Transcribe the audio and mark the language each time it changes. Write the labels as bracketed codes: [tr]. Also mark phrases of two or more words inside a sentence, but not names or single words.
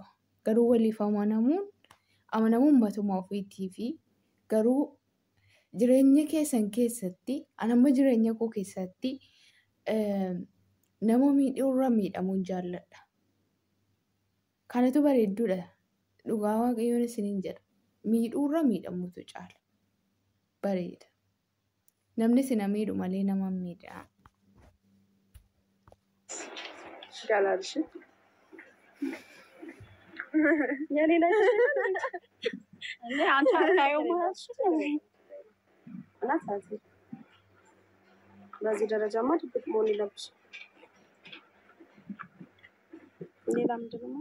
[om] Garuu waliif amanamuun matuma ofiitii fi garuu jireenya keessan keessatti anamma jireenya koo keessatti nama miidhuurra miidhamuun jaalladha. Kanatu bareedduudha. Dhugaa waaqayyoon isiniin jedha. Miidhuurra miidhamuutu caala. Bareeda. Namni sina miidhu malee nama miidhaa. [am] Galaalሽ የሌላ እኔ አንተ አታየው ማለት እናት በዚህ ደረጃማ ድብቅ መሆን የለብሽ። ሌላ ምንድን ነው